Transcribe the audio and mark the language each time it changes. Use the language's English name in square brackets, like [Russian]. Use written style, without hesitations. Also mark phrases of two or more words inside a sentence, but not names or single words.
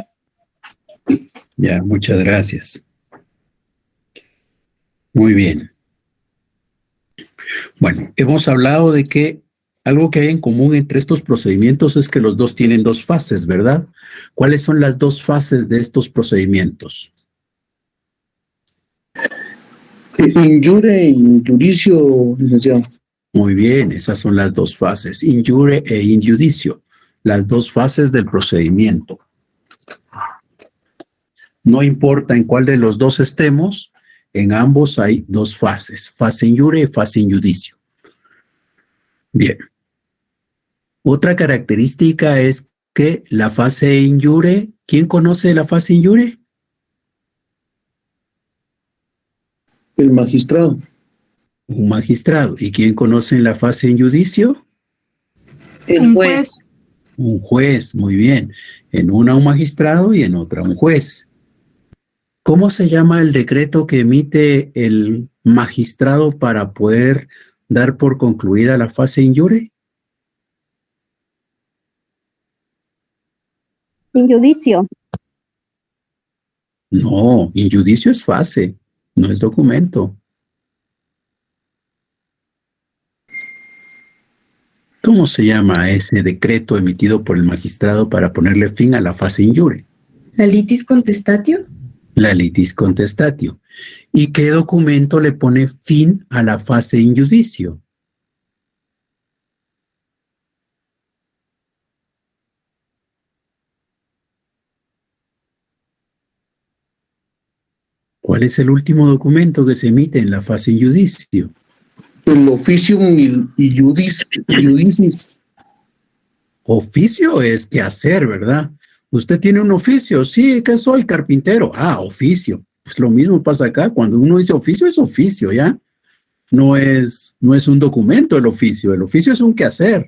[Spanish] Ya, muchas gracias. Muy bien. Bueno, hemos hablado de que algo que hay en común entre estos procedimientos es que los dos tienen dos fases, ¿verdad? ¿Cuáles son las dos fases de estos procedimientos? [Latin] In jure e in judicio, [Spanish] licenciado. Muy bien, esas son las dos fases, [Latin] in jure e in judicio, [Spanish] las dos fases del procedimiento. No importa en cuál de los dos estemos, en ambos hay dos fases, fase [Latin] in jure [Spanish] y fase [Latin] in judicio. [Spanish] Bien. Otra característica es que la fase [Latin] in jure, [Spanish] ¿quién conoce la fase [Latin] in jure? [Spanish] El magistrado. Un magistrado. ¿Y quién conoce la fase [Latin] in judicio? [Spanish] El juez. Un juez, muy bien. En una un magistrado y en otra un juez. ¿Cómo se llama el decreto que emite el magistrado para poder dar por concluida la fase [Latin] in iure? In judicio. [Spanish] No, [Latin] in judicio [Spanish] es fase, no es documento. ¿Cómo se llama ese decreto emitido por el magistrado para ponerle fin a la fase [Latin] in iure? ¿La litis contestatio? La litis contestatio. [Spanish] ¿Y qué documento le pone fin a la fase [Latin] in judicio? [Spanish] ¿Cuál es el último documento que se emite en la fase [Latin] in judicio? El oficium y judicis. [Spanish] Oficio es qué hacer, ¿verdad? Usted tiene un oficio, sí, ¿qué soy? Carpintero. Ah, oficio. Pues lo mismo pasa acá, cuando uno dice oficio es oficio, ¿ya? No es un documento el oficio es un quehacer.